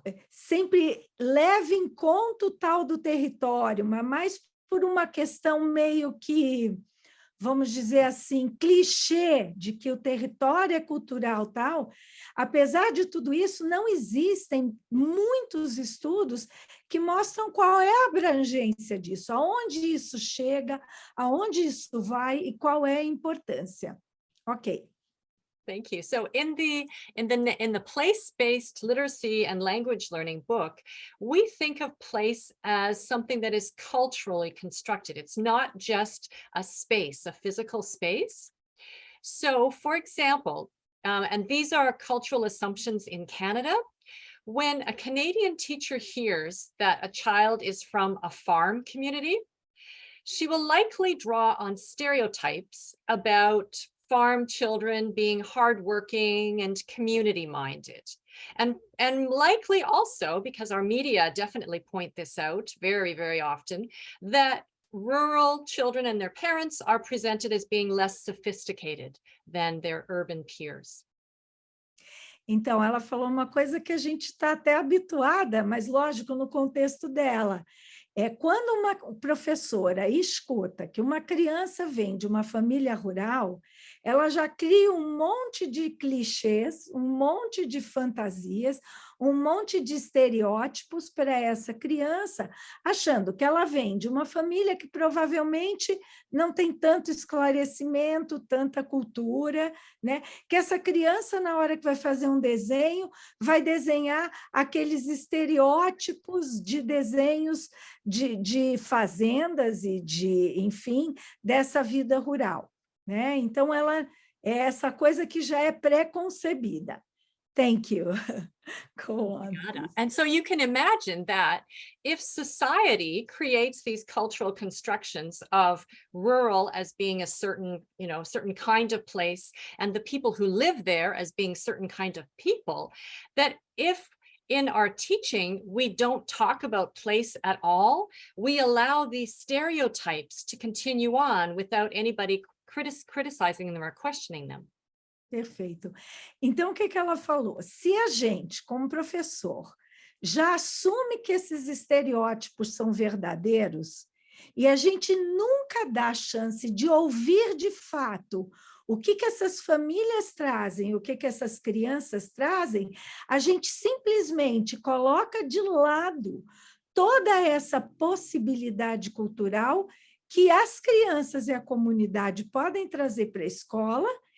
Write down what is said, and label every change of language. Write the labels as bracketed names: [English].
[Portuguese] sempre leva em conta o tal do território, mas mais por uma questão meio que, vamos dizer assim, clichê de que o território é cultural tal, apesar de tudo isso, não existem muitos estudos que mostram qual é a abrangência disso, aonde isso chega, aonde isso vai e qual é a importância. [English] Ok. Thank you. So in the place-based literacy and language learning book, we think of place as something that is culturally constructed. It's not just a space, a physical space. So for example, and these are cultural assumptions in Canada, when a Canadian teacher hears that a child is from a farm community, she will likely draw on stereotypes about farm children being hardworking and community-minded. And likely also, because our media definitely point this out very, very often, that rural children and their parents are presented as being less sophisticated than their urban peers. [Portuguese] Então, ela falou uma coisa que a gente está até habituada, mas lógico, no contexto dela. Quando uma professora escuta que uma criança vem de uma família rural, ela já cria um monte de clichês, um monte de fantasias, um monte de estereótipos para essa criança, achando que ela vem de uma família que provavelmente não tem tanto esclarecimento, tanta cultura, né? Que essa criança, na hora que vai fazer um desenho, vai desenhar aqueles estereótipos de desenhos de fazendas e enfim, dessa vida rural, né? Então, ela é essa coisa que já é pré-concebida. [English] Thank you. Go on. [Portuguese] Obrigada. [English] And so you can imagine that if society creates these cultural constructions of rural as being a certain, certain kind of place, and the people who live there as being certain kind of people, that if in our teaching we don't talk about place at all, we allow these stereotypes to continue on without anybody criticizing them or questioning them. [Portuguese] Perfeito. Então, o que ela falou? Se a gente, como professor, já assume que esses estereótipos são verdadeiros, e a gente nunca dá a chance de ouvir de fato o que essas famílias trazem, o que essas crianças trazem, a gente simplesmente coloca de lado toda essa possibilidade cultural que as crianças e a comunidade podem trazer para a escola,